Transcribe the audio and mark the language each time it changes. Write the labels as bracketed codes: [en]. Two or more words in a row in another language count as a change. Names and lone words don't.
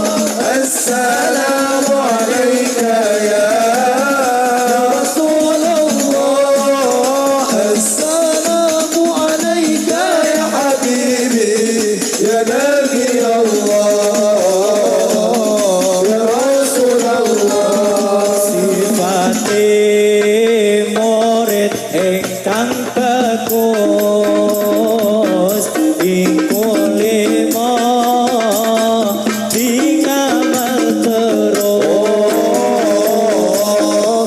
[ar] السلام عليك يا رسول الله. السلام عليك يا حبيبي يا نبي الله. يا رسول الله. [jv] Sifate murid ingkang bagus iku lima dingamal terus.